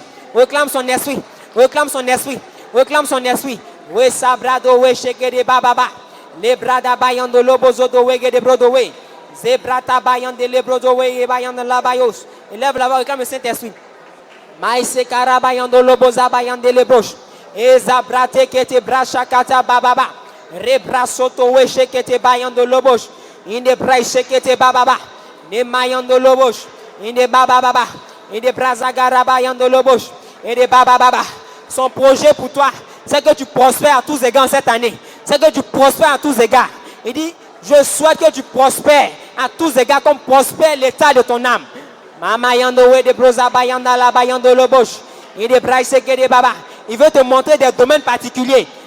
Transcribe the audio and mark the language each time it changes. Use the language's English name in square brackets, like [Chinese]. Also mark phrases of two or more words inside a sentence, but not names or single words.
[French] Réclame son esprit. Réclame son esprit. Réclame son esprit. Les brada bayan de lobozo de wege de brodowe. Zebrata bayan de lebrodowe et bayan de la bayos. Élève la voix, réclame le Saint-Esprit. Maïse karabayan de loboza bayan de lebroche. Ezabrate kete brachakata bababa. Rebrasoto weche kete bayan de loboche. Inde braise kete bababa. Ne mayan de loboche. Inde bababa. Inde brazagara bayan de loboche. Inde bababa. Son projet pour toi, c'est que tu prospères à tous égards cette année. C'est que tu prospères à tous égards. Il dit, je souhaite que tu prospères à tous égards comme prospère l'état de ton âme. Il veut te montrer des domaines particuliers.